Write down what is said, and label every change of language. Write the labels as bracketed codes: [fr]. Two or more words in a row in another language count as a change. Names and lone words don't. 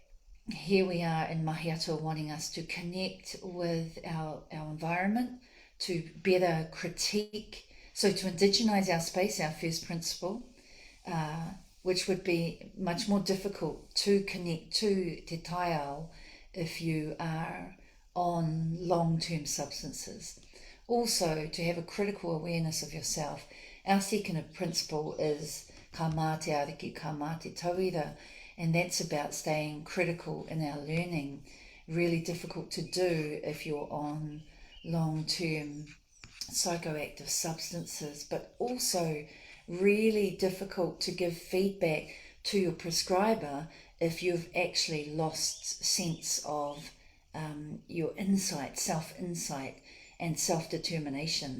[en] Here we are in Mahi Atua wanting us to connect with our environment, to better critique. So to indigenize our space, our first principle, which would be much more difficult to connect to [mi] te taiao [en] if you are on long-term substances. Also, to have a critical awareness of yourself. Our second principle is [mi] ka mā te ariki, ka mā te tauira, [en] and that's about staying critical in our learning. Really difficult to do if you're on long-term psychoactive substances, but also really difficult to give feedback to your prescriber if you've actually lost sense of your insight, self-insight and self-determination.